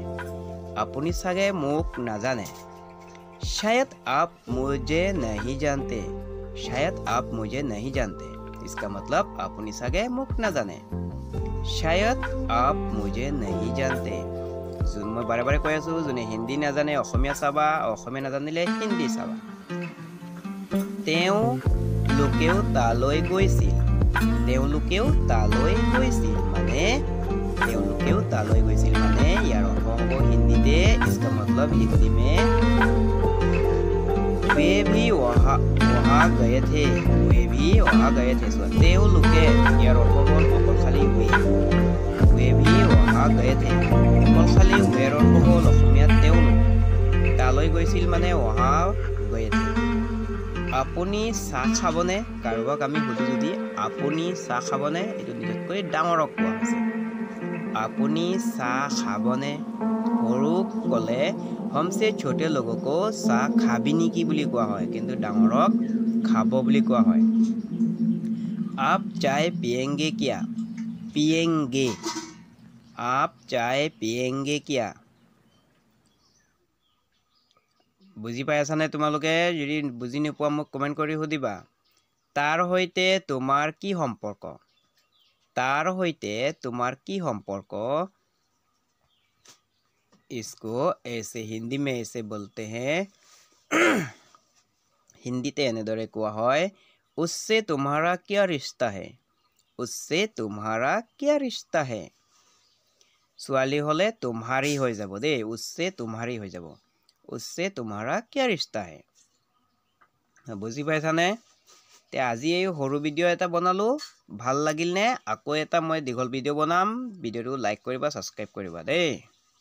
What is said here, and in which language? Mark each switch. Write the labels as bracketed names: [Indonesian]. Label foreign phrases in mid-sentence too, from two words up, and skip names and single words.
[Assamese] আপুনি চাগে মোক নাজানে। [Hindi] शायद आप मुझे नहीं जानते, शायद आप मुझे नहीं जानते। इसका मतलब [Assamese] আপুনি চাগে মোক নাজানে। [Hindi] शायद आप मुझे नहीं जानते। [Assamese] মই বাৰে বাৰে কৈ আছোঁ, যোনে হিন্দী নাজানে অসমীয়া চাবা, অসমীয়া নাজানিলে হিন্দী চাবা। তেওঁলোকেও তালৈ গৈছিল, তেওঁলোকেও তালৈ গৈছিল মানে তেওঁলোকেও তালৈ গৈছিল মানে ইয়াৰ অৰ্থ হ'ব হিন্দীতে [Hindi] इसका मतलब हिंदी में वे भी वहाँ गए थे [Assamese] তেওঁলোকে ইয়াৰ অৰ্থ হ'ল অকল খালি [Hindi] वे भी वहाँ गए थे [Assamese] অকল খালি ৱেৰ অৰ্থ হ'ল অসমীয়াত তেওঁলোক তালৈ গৈছিল মানে [Hindi] वहाँ गए थे [Assamese] আপুনি চাহ খাবনে কাৰোবাক আমি সুধো যদি আপুনি চাহ খাবনে এইটো নিজতকৈ ডাঙৰক কোৱা হৈছে আপুনি চাহ খাবনে সৰুক ক'লে [Hindi] हमसे छोटे लोगों को [Assamese] চাহ খাবি নেকি বুলি কোৱা হয় কিন্তু ডাঙৰক খাব বুলি কোৱা হয় [Hindi] आप चाय पिएंगे क्या पिएंगे आप चाय पिएंगे क्या [Assamese] বুজি পাই আছানে তোমালোকে যদি বুজি নোপোৱা মোক কমেন্ট কৰি সুধিবা তাৰ হৈতে তোমাৰ কি সম্পৰ্ক তাৰ হৈতে তোমাৰ কি সম্পৰ্ক [Hindi] इसको ऐसे हिंदी में ऐसे बोलते हैं [Assamese] হিন্দীতে এনেদৰে কোৱা হয় [Hindi] उससे तुम्हारा क्या रिश्ता है उससे तुम्हारा क्या रिश्ता है [Assamese] ছোৱালী হলে तुम्हारी হৈ যাব দে [Hindi] उससे तुम्हारी [Assamese] হৈ যাব [Hindi] उससे तुम्हारा क्या रिश्ता है [Assamese] বুজি পাইছানে তে আজি এই সৰু ভিডিও এটা বনালো ভাল লাগিল নে আকৌ এটা মই দীঘল ভিডিও বনাম ভিডিওটো লাইক কৰিবা সাবস্ক্ৰাইব কৰিবা দেই